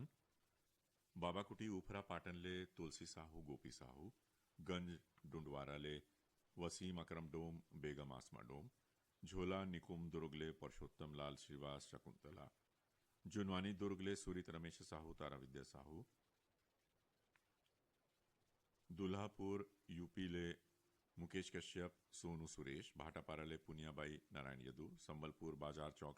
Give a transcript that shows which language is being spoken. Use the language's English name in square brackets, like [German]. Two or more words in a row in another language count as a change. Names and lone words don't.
[Chhattisgarhi] बाबा कुटी उफरा पाटन ले तुलसी साहू गोपी साहू, गंज डुंडवारा ले वसीम अकरम डोम बेगम आसमा डोम, झोला निकुम दुर्ग ले परशोत्तम लाल श्रीवास शकुंतला, जुनवानी दुर्ग ले सूरित रमेश साहू तारा विद्या साहू, दुल्हापुर यूपी ले मुकेश कश्यप सोनू सुरेश, भाटापारा ले पुनियाबाई नारायण यदु, संबलपुर बाजार चौक